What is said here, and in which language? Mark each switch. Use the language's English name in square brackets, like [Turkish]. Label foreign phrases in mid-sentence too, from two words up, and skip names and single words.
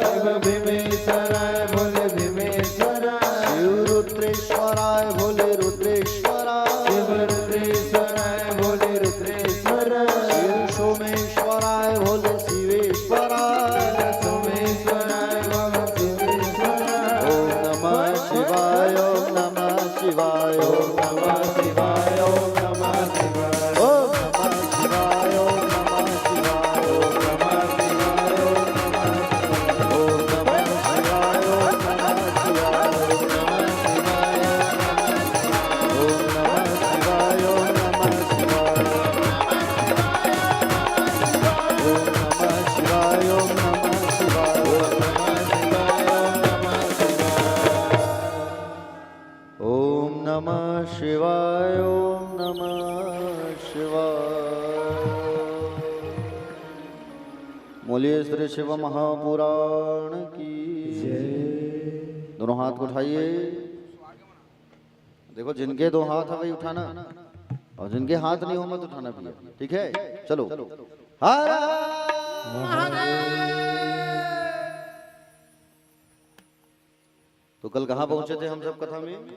[Hindi] शिव भीमेश्वराय भोले भीमेश्वराय, शिव रुद्रेश्वराय भोले रुद्रेश्वराय, शिव रुद्रेश्वराय भोले रुद्रेश्वराय, शिव सोमेश्वराय भोले शिवेश्वराय, सोमेश्वराय बाबा शिवेश्वराय। [Sanskrit] ओम नमः शिवाय ओम नमः शिवाय ओम नमः शिवाय ओम नमः शिवाय ओम नमः शिवाय ओम नमः शिवाय ओम नमः शिवाय ओम नमः शिवाय ओम नमः शिवाय ओम नमः शिवाय ओम नमः शिवाय ओम नमः शिवाय ओम नमः शिवाय ओम नमः शिवाय ओम नमः शिवाय। [Hindi] बोलिए श्री शिव महापुराण की दोनों हाथ को उठाइए। देखो जिनके दो हाथ है वही उठाना, और जिनके हाथ नहीं हो मत उठाना भैया, ठीक है? चलो हर तो कल कहाँ पहुंचे थे हम सब कथा में?